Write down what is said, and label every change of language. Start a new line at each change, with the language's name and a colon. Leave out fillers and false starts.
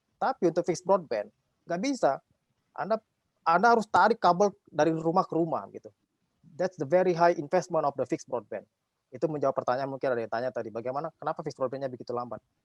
Indonesian: Tapi untuk fixed broadband nggak bisa. Anda harus tarik kabel dari rumah ke rumah gitu.
English: That's the very high investment of the fixed broadband.
Indonesian: Itu menjawab pertanyaan mungkin ada yang tanya tadi, bagaimana kenapa fixed broadband-nya begitu lambat?